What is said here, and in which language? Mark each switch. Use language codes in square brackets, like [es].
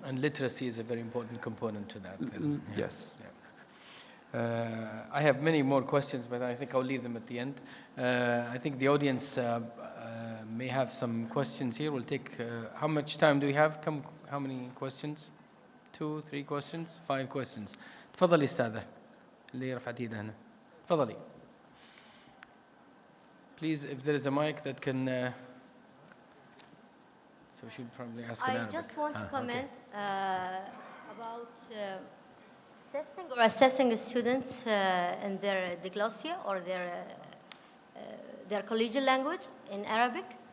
[en] And literacy is a very important component to that. Yes. Yeah. I have many more questions, but I think I'll leave them at the end. I think the audience may have some questions here. We'll take, how much time do we have? How many questions? 2, 3 questions? 5 questions. [ar] تفضلي أستاذة اللي رفعت ايدها هنا. تفضلي. [en] Please, if there is a mic that can, so we should probably ask in Arabic. I just want to comment about testing or assessing the students in their diglossia or their collegial language in Arabic.